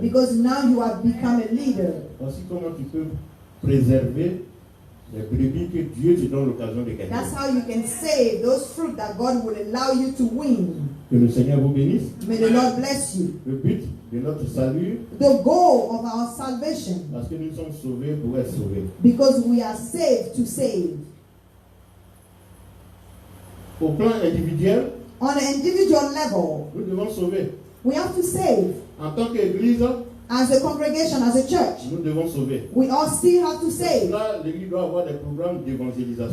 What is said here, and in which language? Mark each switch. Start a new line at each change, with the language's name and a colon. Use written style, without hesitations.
English: Because now you have become a leader.
French: Voici comment tu peux préserver les brebis que Dieu te donne l'occasion de gagner.
English: That's how you can save those fruit that God will allow you to win.
French: Que le Seigneur vous bénisse.
English: May the Lord bless you.
French: Le but de notre salut,
English: The goal of our salvation,
French: parce que nous sommes sauvés pour être sauvés.
English: because we are saved to save.
French: Au plan individuel,
English: On an individual level,
French: nous devons sauver.
English: we have to save.
French: En tant qu'Église,
English: As a congregation, as a church,
French: nous devons sauver.
English: we all still have to save.
French: Là, l'Église doit avoir des programmes d'évangélisation.